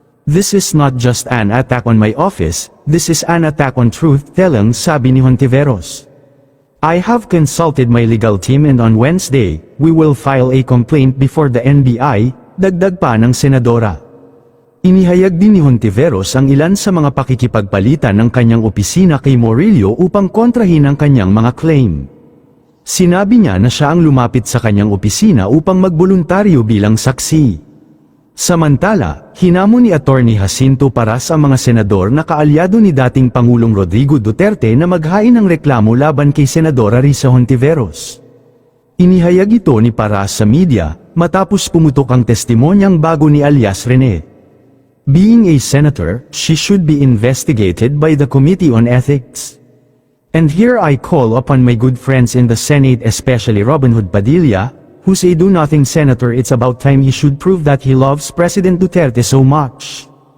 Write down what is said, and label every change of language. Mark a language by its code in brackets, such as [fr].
[tl] This is not just an attack on my office, this is an attack on truth-telling, sabi ni Hontiveros. I have consulted my legal team and on Wednesday, we will file a complaint before the NBI, dagdag pa ng senadora. Inihayag din ni Hontiveros ang ilan sa mga pakikipagpalitan ng kanyang opisina kay Murillo upang kontrahin ang kanyang mga claim. Sinabi niya na siya ang lumapit sa kanyang opisina upang magboluntaryo bilang saksi. Samantala, hinamon ni Attorney Jacinto Paras ang mga senador na kaalyado ni dating Pangulong Rodrigo Duterte na maghain ng reklamo laban kay Senadora Risa Hontiveros. Inihayag ito ni Paras sa media, matapos pumutok ang testimonyang bago ni alias Rene. [en] Being a senator, she should be investigated by the Committee on Ethics. And here I call upon my good friends in the Senate, especially Robin Hood Padilla, who's a do-nothing senator. It's about time he should prove that he loves President Duterte so much.